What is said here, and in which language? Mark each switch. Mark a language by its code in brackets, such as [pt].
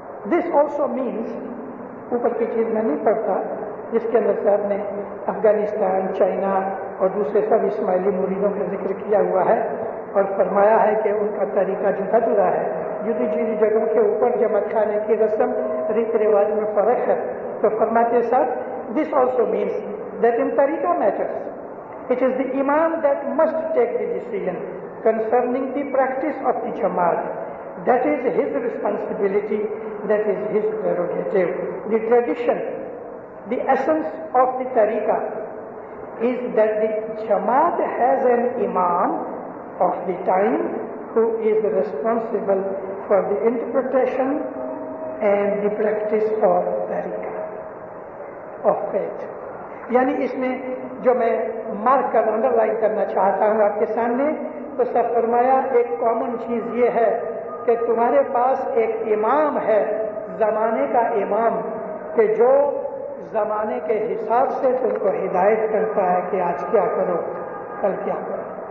[en] this also means, [ur] اوپر کی چیز میں نہیں پڑھتا جس کے اندر صاحب نے افغانستان، چائنا اور دوسرے سب اسماعیلی مریدوں کا ذکر کیا ہوا ہے اور فرمایا ہے کہ ان کا طریقہ جدا جدا ہے. جدی جدی جگہوں کے اوپر جماعت کھانے کی رسم ریت رواج میں فرق ہے. تو فرماتے صاحب [en] This also means that in طریقہ matters. It is the Imam that must take the decision concerning the practice of the Jamaat. That is his responsibility, that is his prerogative. The tradition, the essence of the tariqah is that the Jamaat has an Imam of the time who is responsible for the interpretation and the practice of tariqah of faith. [ur] یعنی اس میں جو میں mark کر under line کرنا چاہتا ہوں آپ کے سامنے، تو سب فرمایا ایک کامن چیز یہ ہے کہ تمہارے پاس ایک امام ہے، زمانے کا امام، کہ جو زمانے کے حساب سے تم کو ہدایت کرتا ہے کہ آج کیا کرو، کل کیا کرو.